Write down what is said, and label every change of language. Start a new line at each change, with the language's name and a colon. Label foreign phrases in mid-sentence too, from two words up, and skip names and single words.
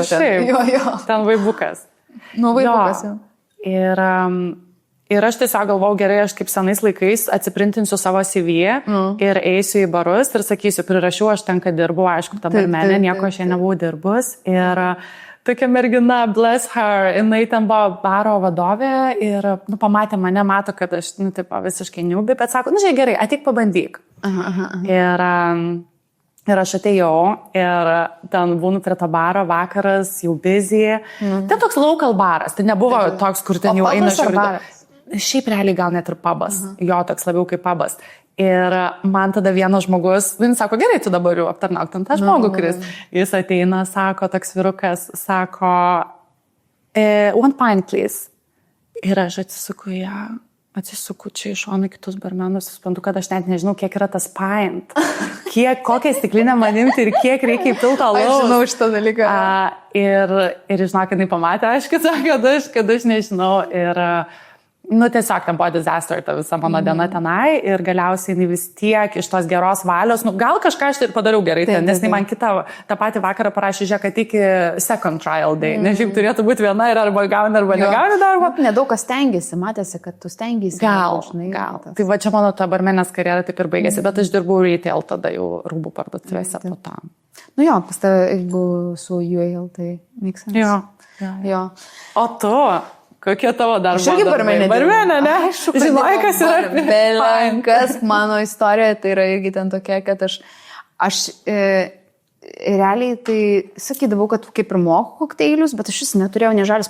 Lithuanian: Jo. Ten vaibukas. Nu, vaibukas jau. Ir aš tiesiog galvau, gerai, aš kaip senais laikais atsiprintinsiu savo CV ir eisiu į barus ir sakysiu, prirašiau, aš ten, kad dirbu, aišku, ta barmenė, nieko aš čia nebuvau dirbus. Ir tokia mergina,
English: bless her,
Lithuanian: jinai ten buvo baro vadovė ir pamatė mane, mato, kad aš visiškai niubi, bet sako, nu, žiūrėk, gerai, ateik pabandyk. Ir aš atėjau ir ten būnu prie to baro, vakaras, jau busy. Tai toks local baras, tai nebuvo toks, kur ten jau eina žiūrėti. Šiaip realiai gal net ir pubas, jo toks labiau kaip pubas. Ir man tada vienas žmogus, jis sako, gerai, tu dabar jau aptarnauk ten tą žmogų, kuris jis ateina, sako, toks vyrukas, sako,
English: one pint, please.
Lithuanian: Ir aš atsisuku čia iš šono kitus barmenus, suprantu, kad aš net nežinau, kiek yra tas pint, kokią stiklinę man imti ir kiek reikia įpilti alaus. Aš žinau šitą dalyką. Ir žinok, jinai pamatė, kad aš nežinau. Ir tiesiog ten buvo disaster ta visa mano diena tenai ir galiausiai jinai vis tiek iš tos geros valios, gal kažką aš ir padariau gerai ten, nes jinai man tą patį vakarą parašė, žiūrėk, kad iki
English: second trial day,
Lithuanian: nes šiaip turėtų būti viena ir arba gauni, arba negauni darbo. Nedaug kas stengiasi, matėsi, kad tu stengiasi. Gal. Tai va čia mano ta barmenės karjera taip ir baigėsi, bet aš dirbau retail tada jau rūbų parduotuvėse po tam. Nu jo, pas tave, jeigu su UAL, tai
English: makes sense.
Lithuanian: Jo. O tu? Kokie tavo darbo? Aš irgi barmenė, ne? Žinai, kas yra belenkas. Mano istorija tai yra irgi ten tokia, kad aš realiai tai sakydavau, kad kaip ir moku kokteilius, bet aš vis neturėjau nežalius.